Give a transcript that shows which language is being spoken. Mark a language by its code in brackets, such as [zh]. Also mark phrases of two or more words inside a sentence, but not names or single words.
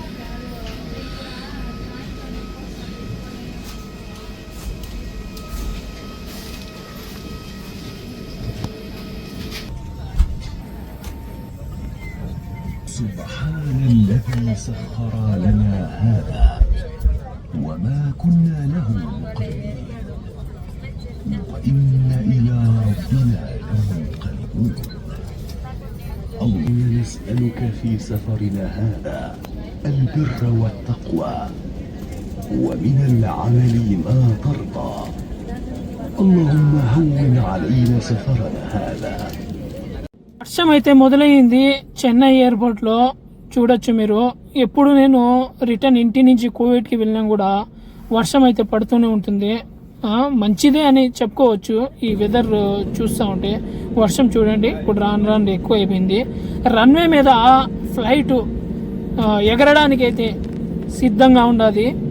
[ar] سبحان الذي سخر لنا هذا وما كنا له مقرنين وإن إلى ربنا لمنقلبون. اللهم نسألك في سفرنا هذا البر والتقوى ومن العمل ما ترضى. اللهم هون علينا سفرنا هذا. [te] వర్షం అయితే మొదలైంది చెన్నై ఎయిర్పోర్ట్లో. చూడొచ్చు మీరు. ఎప్పుడు నేను రిటర్న్ ఇంటి నుంచి కోవిడ్కి వెళ్ళినా కూడా వర్షం అయితే పడుతూనే ఉంటుంది. మంచిదే అని చెప్పుకోవచ్చు ఈ వెదర్ చూస్తూ ఉంటే. వర్షం చూడండి ఇప్పుడు రాను ఎక్కువ అయిపోయింది. రన్వే మీద ఫ్లైట్ ఎగరడానికి అయితే సిద్ధంగా ఉండాలి.